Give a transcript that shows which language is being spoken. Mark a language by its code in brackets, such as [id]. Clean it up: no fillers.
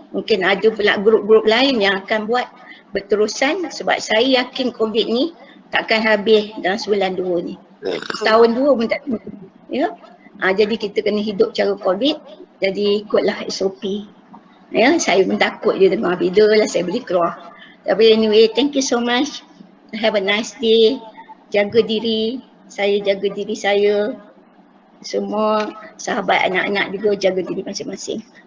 [ms] Mungkin ada pula grup-grup lain yang akan buat berterusan, sebab saya yakin COVID ni takkan habis dalam sebulan 2 ni. Setahun 2 pun tak tentu, ya. Jadi kita kena hidup cara COVID, jadi ikutlah SOP. Ya, saya pun takut je dengar video lah saya boleh keluar. [en] Tapi anyway, thank you so much. Have a nice day. [ms] Jaga diri, saya jaga diri saya. Semua sahabat anak-anak juga jaga diri masing-masing.